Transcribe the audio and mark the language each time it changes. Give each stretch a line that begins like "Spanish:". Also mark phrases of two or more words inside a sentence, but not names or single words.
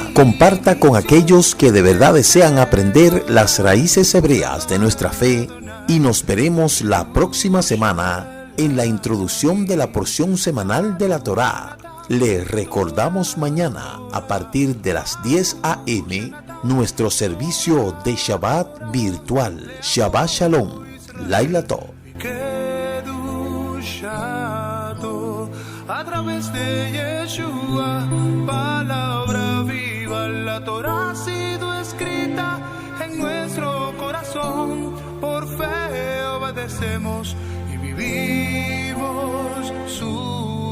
Spanish: Comparta con aquellos que de verdad desean aprender las raíces hebreas de nuestra fe y nos veremos la próxima semana en la introducción de la porción semanal de la Torá. Le recordamos mañana a partir de las 10 a.m. nuestro servicio de Shabbat virtual.
Hebrew: שבת שלום. לילה טוב.
Spanish: A través de Yeshua, palabra viva, la Torá ha sido escrita en nuestro corazón. Por fe obedecemos y vivimos su